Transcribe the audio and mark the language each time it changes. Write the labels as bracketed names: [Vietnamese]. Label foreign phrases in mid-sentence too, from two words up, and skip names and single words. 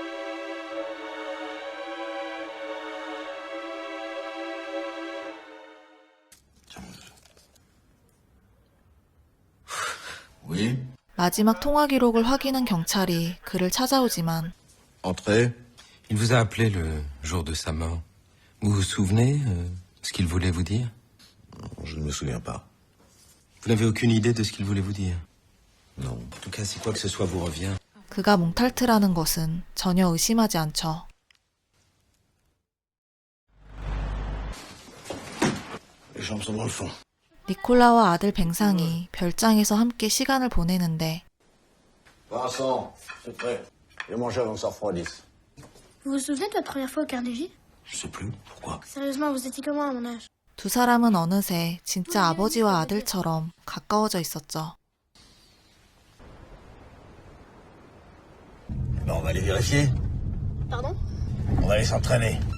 [French] Oui. [Korean] 마지막 통화 기록을 확인한 경찰이 그를 찾아오지만 [French] Entrez. Il vous a appelé le jour de sa mort. Vous vous souvenez ce qu'il voulait vous dire? Je ne me souviens pas. Vous n'avez aucune idée de ce qu'il voulait vous dire? Non. En tout cas, si quoi que ce soit vous revient. [Korean] 그가 몽탈트라는 것은 전혀 의심하지 않죠. [French] Les chambres sont dans le fond. [Korean] 니콜라와 아들 뱅상이 별장에서 함께 시간을 보내는데 [French] Vincent, c'est prêt. Je vais manger avant que ça refroidisse. Vous vous souvenez de votre première fois au Carnegie? Je sais plus. Pourquoi? Sérieusement, vous étiez comment à mon âge? [Korean] 두 사람은 어느새 진짜 아버지와 아들처럼 가까워져 있었죠. [French] On va aller vérifier. Pardon? On va aller s'entraîner.